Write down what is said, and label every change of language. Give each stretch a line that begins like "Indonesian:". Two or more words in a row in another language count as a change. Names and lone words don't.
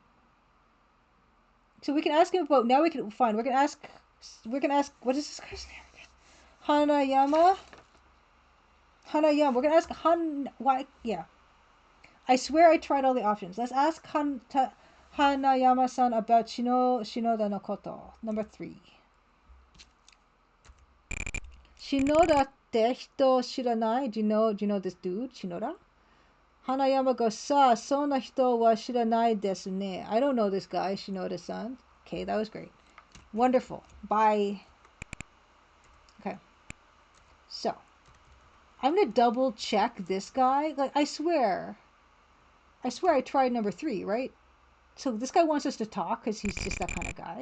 English: So we can ask him about. Now we can fine. We're gonna ask. We're gonna ask. What is this guy's name again? Hanayama. Hanayama. We're gonna ask Why? Yeah. I swear I tried all the options. Let's ask Hanayama-san about Shinoda
Japanese: no koto.
English: Number 3.
Japanese: Shinoda te hito shiranai?
English: Do you know this dude, Shinoda? Hanayama goes, sa,
Japanese: sonna hito wa shiranai desu ne.
English: I don't know this guy, Shinoda-san. Okay, that was great. Wonderful. Bye. Okay. So, I'm going to double check this guy. Like, I swear I tried number 3, right? So this guy wants us to talk because he's just that kind of guy.